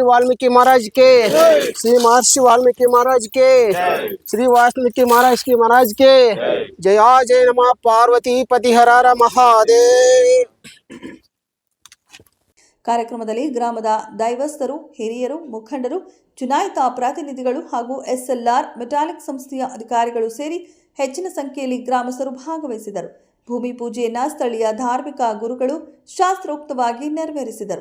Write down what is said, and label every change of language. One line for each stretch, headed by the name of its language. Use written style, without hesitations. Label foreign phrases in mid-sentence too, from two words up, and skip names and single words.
Hindi: वाल्मीकि महाराज के, श्री महर्षि वाल्मीकि महाराज के, श्री वाल्मीकि महाराज की महाराज के जय जय नमः पार्वती पति हर हर महादेव.
Kannada: ಕಾರ್ಯಕ್ರಮದಲ್ಲಿ ಗ್ರಾಮದ ದೈವಸ್ಥರು, ಹಿರಿಯರು, ಮುಖಂಡರು, ಚುನಾಯಿತ ಪ್ರತಿನಿಧಿಗಳು ಹಾಗೂ ಎಸ್ಎಲ್ಆರ್ ಮೆಟಾಲಿಕ್ ಸಂಸ್ಥೆಯ ಅಧಿಕಾರಿಗಳು ಸೇರಿ ಹೆಚ್ಚಿನ ಸಂಖ್ಯೆಯಲ್ಲಿ ಗ್ರಾಮಸ್ಥರು ಭಾಗವಹಿಸಿದರು. ಭೂಮಿ ಪೂಜೆಯನ್ನು ಸ್ಥಳೀಯ ಧಾರ್ಮಿಕ ಗುರುಗಳು ಶಾಸ್ತ್ರೋಕ್ತವಾಗಿ ನೆರವೇರಿಸಿದರು.